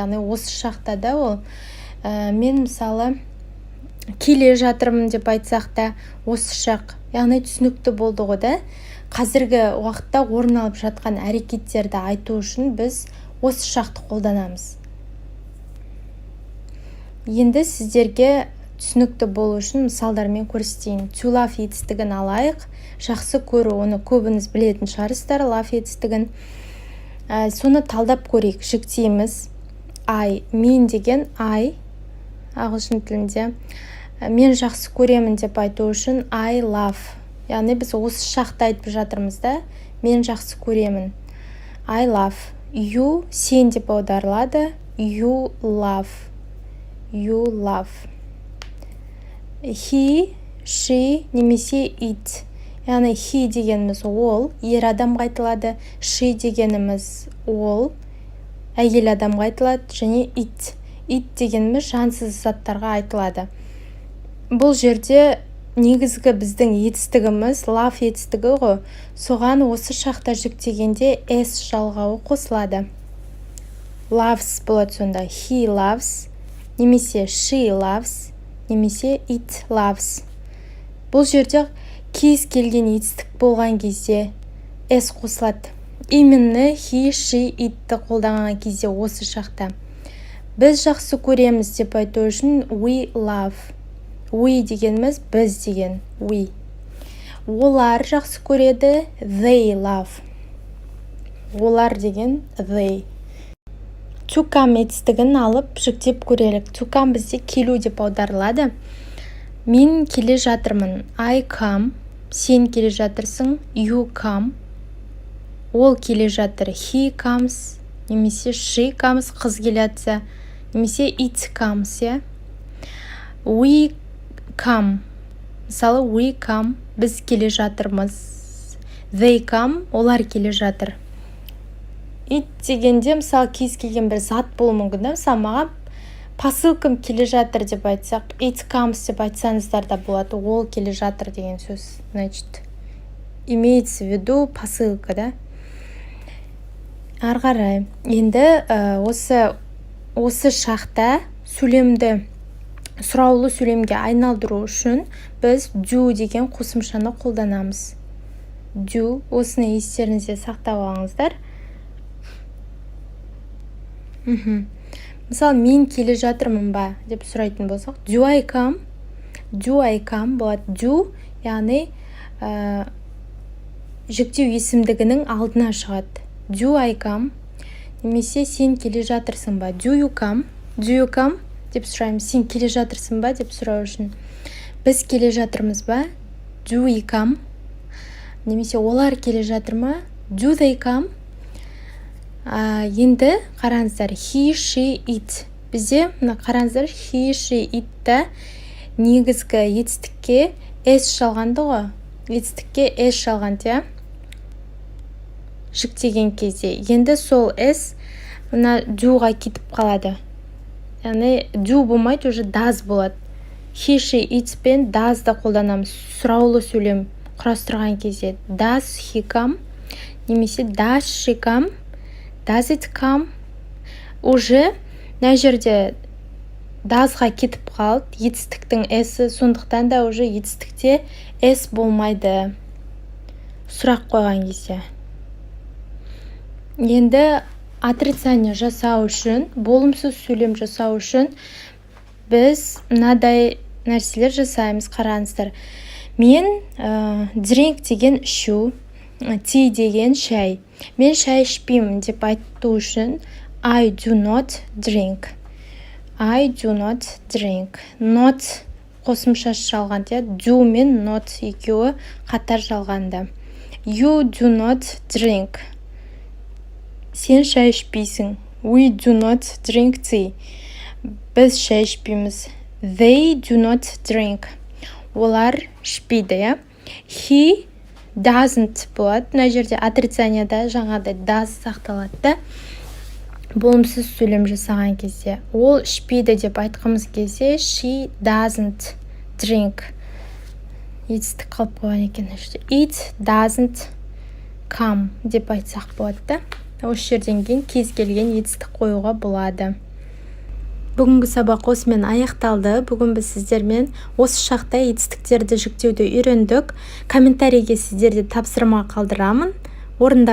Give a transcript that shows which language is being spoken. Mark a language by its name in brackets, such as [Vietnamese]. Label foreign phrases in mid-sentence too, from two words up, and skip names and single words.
[Kazakh] Яғни осы шақта да ол мен мысалы келе жатырмын деп айтсақ та осы шақ. Яғни түсінікті болды ғой да. Қазіргі уақытта орын алып жатқан әрекеттерді айту үшін біз осы шақты қолданамыз. Енді сіздерге түсінікті болу үшін мысалдармен көрсетейін. [English] To love [Kazakh] етістігін алайық. Жақсы көру, оны көбіңіз білетін шығарсыздар, love етістігін. Соны талдап көрейік. Жіктейміз. I, мен деген I, ағылшын тілінде. Мен жақсы көремін деп айту үшін [English] I love. [Kazakh] Яғни біз осы шақты айтып жатырмыз да. Мен жақсы көремін. [English] I love. You, [Kazakh] сен деп аударылады. [English] You love. You love. He, she, [Kazakh] немесе it. Яғни he дегеніміз ол, ер адамға айтылады. She дегеніміз ол, әйел адамға айтылады. Және it. It дегеніміз жансыз заттарға айтылады. Бұл жерде негізгі біздің етістігіміз love етістігі ғой. Соған осы шақта жүктегенде s жалғауы қосылады. Loves болады сонда. [English] He loves, немесе she loves, немесе it loves. [Kazakh] Бұл жерде кез келген етістік болған кезде s қосылады. [English] Именно he, she, [Kazakh] itті қолданған кезде осы шақта. Біз жақсы көреміз деп айту үшін [English] we love. [Kazakh] We дегеніміз біз деген we. Олар жақсы көреді, [English] they love. [Kazakh] Олар деген they. [English] To come [Kazakh] етістігін алып жүктеп көрелік. [English] To come [Kazakh] бізде келу деп аударылады. Мен келе жатырмын. [English] I come. [Kazakh] Сен келе жатырсың. [English] You come. [Kazakh] Ол келе жатыр. [English] He comes. Немесе she comes. [Kazakh] Қыз келетса. [English] Немесе it comes. We come. Мысалы we come. [Kazakh] Біз келе жатырмыз. [English] They come. [Kazakh] Олар келе жатыр. It дегенде мысалы кез келген бір зат болуы мүмкін. Мысалы маған посылкам келе жатыр деп айтсақ, [English] it comes [Kazakh] деп айтсаңыздар да болады. Ол келе жатыр деген сөз. [Russian] Значит, имеется в виду посылка, да? [Kazakh] Ары қарай. Енді осы шақта сөйлемді сұраулы сөйлемге айналдыру үшін біз do деген қосымшаны қолданамыз. Do, осыны естеріңізде сақтап алыңыздар. Мысалы, мен келе жатырмын ба деп сұрайтын болсақ, [English] do I come? Do I come болады. [Kazakh] Do, яғни жүктеу есімдігінің алдына шығады. [English] Do I come? [Kazakh] Немесе сен келе жатырсың ба? [English] Do you come? Do you come? [Kazakh] Деп сұраймыз. Сен келе жатырсың ба деп сұрау үшін. Біз келе жатырмыз ба? [English] Do we come? [Kazakh] Немесе олар келе жатыр ма? [English] Do they come? [Kazakh] Енді қараңыздар, [English] he, she, it. [Kazakh] Бізде қараңыздар, [English] he, she, [Kazakh] it-та негізгі етістікке s жалғанды ғой. Етістікке s жалғанды, жүктеген кезде. Енді сол s мына do-ға кетіп қалады. Яғни do болмайды, уже does болады. [English] He, she, it [Kazakh] пен does-да қолданамыз. Сұраулы сөйлем құрастырған кезде. [English] Does he come? Немесе does she come? Does it come? [Kazakh] Уже мына жерде does-ға кетіп қалды. Етістіктің s-і, сондықтан да уже етістікте s болмайды. Сұрақ қойған кезде. Енді отрицание жасау үшін, болымсыз сөйлем жасау үшін біз мынадай нәрселер жасаймыз. Қараңыздар. Мен drink деген ішу, tea деген шай. Мен шай ішпеймін деп айту үшін [English] I do not drink. I do not drink. Not [Kazakh] қосымшасы жалғанды, иә. Do мен not екеуі қатар жалғанды. [English] You do not drink. [Kazakh] Сен шай ішпейсің. [English] We do not drink tea. [Kazakh] Біз шай ішпейміз. [English] They do not drink. [Kazakh] Олар ішпейді, иә. [English] He doesn't [Kazakh] болады. Мына жерде отрицанияда жаңағыдай does сақталады. Болымсыз сөйлем жасаған кезде. Ол ішпейді деп айтқымыз келсе, [English] she doesn't drink. [Kazakh] Етістік қалып қойған екен. [English] It doesn't come [Kazakh] деп айтсақ болады да. Осы жерден кейін кез келген етістік қоюға болады. Бүгінгі сабақ осымен аяқталды. Бүгін біз сіздермен осы шақта етістіктерді жүктеуді үйрендік. Комментарийге сіздерде тапсырма қалдырамын.